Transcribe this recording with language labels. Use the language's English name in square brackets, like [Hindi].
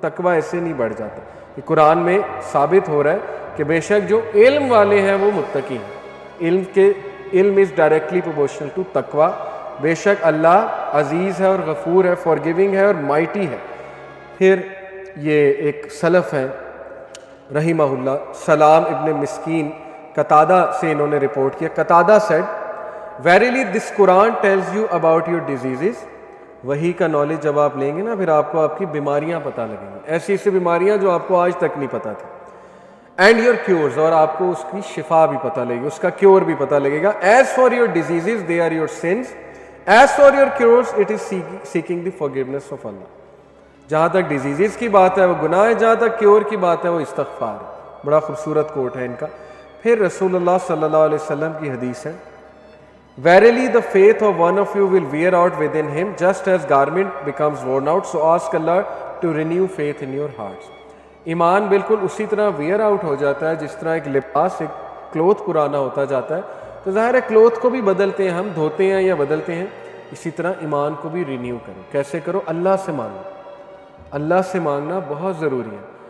[Urdu] کہ تقویٰ ایسے نہیں بڑھ جاتا. کہ قرآن میں ثابت ہو رہا ہے کہ بے شک جو علم والے ہیں وہ متقی ہیں. [English] علم is directly proportional to تقویٰ. [Urdu] بے شک اللہ عزیز ہے اور غفور ہے، فارگیونگ ہے اور مائٹی ہے. پھر یہ ایک سلف ہے رحمہ اللہ، سلام ابن مسکین، قتادہ سے انہوں نے رپورٹ کیا. [English] قتادہ said, verily this Quran tells you about your diseases. [Urdu] وہی کا نالج جب آپ لیں گے نا، پھر آپ کو آپ کی بیماریاں پتہ لگیں گی، ایسی ایسی بیماریاں جو آپ کو آج تک نہیں پتہ تھی. [English] and your cures, [Urdu] اور آپ کو اس کی شفا بھی پتہ لگے گی، اس کا کیور بھی پتہ لگے گا. [English] As for your diseases they are your sins, as for your cures it is seeking the forgiveness of اللہ. [Urdu] جہاں تک ڈیزیزز کی بات ہے وہ گناہ ہے، جہاں تک کیور کی بات ہے وہ استغفار ہے. بڑا خوبصورت کوٹ ہے ان کا. پھر رسول اللہ صلی اللہ علیہ وسلم کی حدیث ہے، [English] Verily the faith of one of you will wear out within him just as garment becomes worn out, so ask Allah to renew faith in your hearts. [Urdu] ایمان بالکل اسی طرح ویئر آؤٹ ہو جاتا ہے جس طرح ایک لباس، ایک کلوتھ پرانا ہوتا جاتا ہے. تو ظاہر ہے کلوتھ کو بھی بدلتے ہیں ہم، دھوتے ہیں یا بدلتے ہیں. اسی طرح ایمان کو بھی رینیو کرو. کیسے کرو؟ اللہ سے مانگو. اللہ سے مانگنا بہت ضروری ہے.